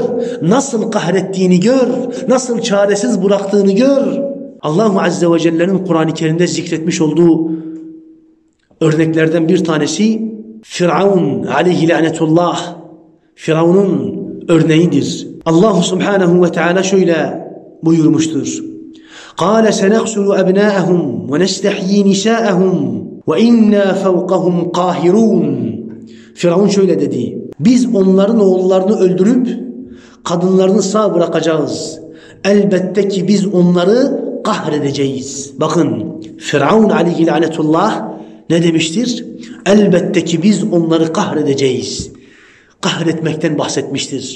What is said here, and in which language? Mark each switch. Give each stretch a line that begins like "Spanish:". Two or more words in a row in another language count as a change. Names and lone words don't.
Turkish: Nasıl kahrettiğini gör. Nasıl çaresiz bıraktığını gör. Allah Azze ve Celle'nin Kur'an-ı Kerim'de zikretmiş olduğu örneklerden bir tanesi Firavun aleyhi lanetullah. Firavun'un örneğidir. Allah Subhanahu ve Teala şöyle buyurmuştur.
Arabic: قَالَ سَنَقْسُلُ أَبْنَاءَهُمْ وَنَسْتَحْيِي نِسَاءَهُمْ وَاِنَّا فَوْقَهُمْ قَاهِرُونَ.
Turkish: Firavun şöyle dedi. Biz onların oğullarını öldürüp kadınlarını sağ bırakacağız. Elbette ki biz onları kahredeceğiz. Bakın Firavun aleyhi lanetullah ne demiştir? Elbette ki biz onları kahredeceğiz. Kahretmekten bahsetmiştir.